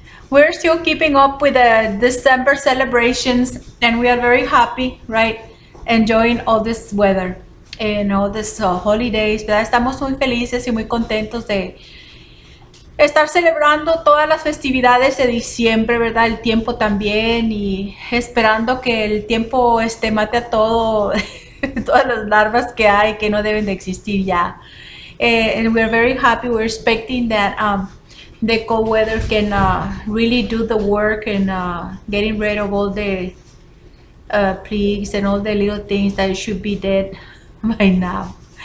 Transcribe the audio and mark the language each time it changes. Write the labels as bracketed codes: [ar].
[en] We're still keeping up with the December celebrations and we are very happy, right? Enjoying all this weather and all these holidays, ¿verdad? [es] Estamos muy felices y muy contentos de estar celebrando todas las festividades de diciembre, ¿verdad? El tiempo también y esperando que el tiempo mate a todo, todas las larvas que hay que no deben de existir ya. [en] And we're very happy. We're expecting that the cold weather can really do the work and getting rid of all the plagues and all the little things that should be dead by now.